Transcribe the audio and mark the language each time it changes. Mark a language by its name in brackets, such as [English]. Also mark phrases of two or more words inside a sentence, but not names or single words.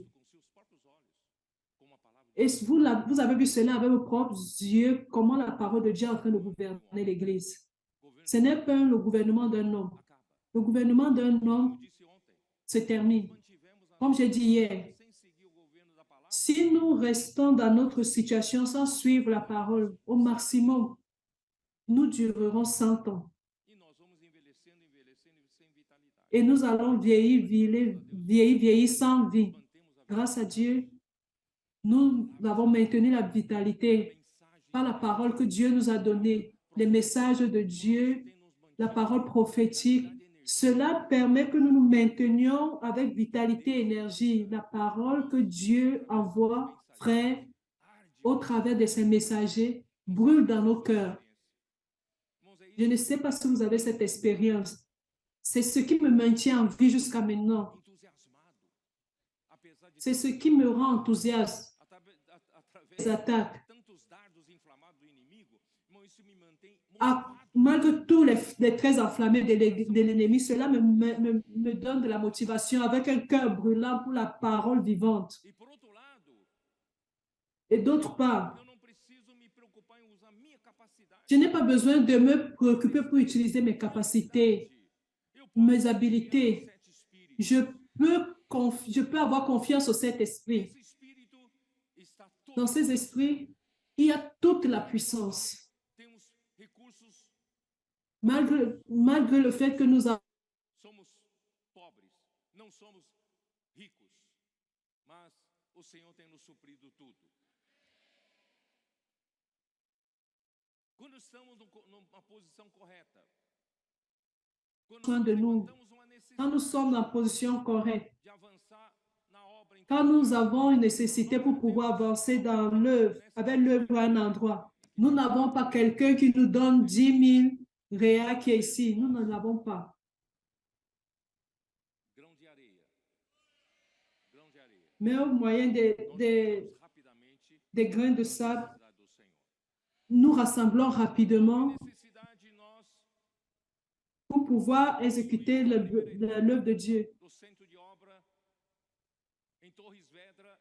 [Portuguese] com seus próprios olhos, como a palavra de [French] Et [Portuguese] Deus [French] vous avez vu cela avec vos propres yeux, comment la parole de Dieu est en train de gouverner l'Église. [Portuguese] governo [French] Ce n'est pas le gouvernement d'un homme. [Portuguese] acaba. [French] Le gouvernement d'un [Portuguese] Como [French] homme [Portuguese] eu disse ontem, [French] se termine. [Portuguese] mantivemos a [French] Comme j'ai [Portuguese] nossa [French] dit hier, [Portuguese] sem seguir o governo da palavra, [French] si nous restons dans notre situation sans suivre la parole, au maximum, nous durerons 100 ans. [Portuguese] e nós vamos envelhecendo, envelhecendo e sem vitalidade. [French] Et nous allons vieillir, vieillir sans vie. [Portuguese] Mantemos a [French] Grâce à Dieu, nous avons maintenu la vitalité par la parole que Dieu nous a donnée, les messages de Dieu, la parole prophétique. Cela permet que nous nous maintenions avec vitalité et énergie. La parole que Dieu envoie, frère, au travers de ses messagers, brûle dans nos cœurs. Je ne sais pas si vous avez cette expérience. C'est ce qui me maintient en vie jusqu'à maintenant. [Portuguese] entusiasmado, apesar de [French] C'est ce qui me rend enthousiaste. [Portuguese] através [French] Les attaques. [Portuguese] de tantos dardos inflamados do inimigo, irmão, isso me mantém motivado. [French] Malgré tous les traits enflammés de l'ennemi, cela me donne de la motivation avec un cœur brûlant pour la parole vivante. [Portuguese] E por outro lado, [French] Et d'autre part, [Portuguese] eu não preciso me preocupar em usar minha capacidade. [French] je n'ai pas besoin de me préoccuper pour utiliser mes capacités, [Portuguese] Eu posso [French] mes [Portuguese] confiar [French] habiletés. [Portuguese] no sete espíritos. [French] Je peux avoir confiance au Saint-Esprit. [Portuguese] Esse espírito está [French] Dans [Portuguese] todo. [French] ces esprits, il y a toute la puissance. [Portuguese] Temos recursos, [French] Malgré le fait que nous avons [Portuguese] somos pobres, não somos ricos, mas o Senhor tem nos suprido tudo. Quando estamos numa posição correta, quando [French] besoin de nous, [Portuguese] levantamos uma [French] quand nous [Portuguese] necessidade [French] sommes en position correcte, [Portuguese] de avançar na obra em [French] quand nous avons une nécessité pour pouvoir avancer dans l'œuvre, avec l'œuvre à un endroit, nous n'avons pas quelqu'un qui nous donne 10 000 réals qui est ici. Nous n'en avons pas. [Portuguese] grão de areia, grão de areia. [French] Mais au moyen [Portuguese] Nós juntamos rapidamente [French] des grains de [Portuguese] a [French] sable, [Portuguese] necessidade do Senhor. [French] nous rassemblons rapidement [Portuguese] Necessidade nós [French] pour pouvoir exécuter l'œuvre de Dieu. [Portuguese] do centro de obra em Torres Vedras,